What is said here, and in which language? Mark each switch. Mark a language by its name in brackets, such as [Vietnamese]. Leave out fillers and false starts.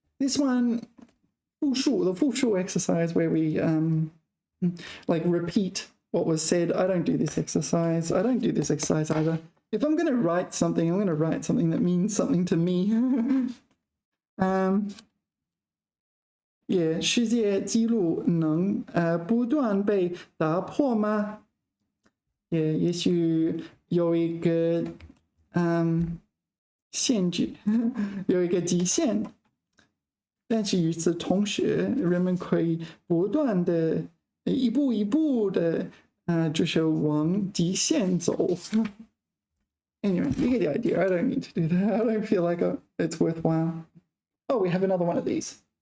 [English] This one, 复数, the 复数exercise where we like repeat what was said. I don't do this exercise. I don't do this exercise either. If I'm going to write something, I'm going to write something that means something to me. Yeah, [Chinese] 世界纪录能不断被打破吗？也许有一个限制，有一个极限，但是与此同时，人们可以不断的一步一步的就是往极限走。 [English] Anyway, you get the idea. I don't need to do that. I don't feel like it's worthwhile. Oh, we have another one of these.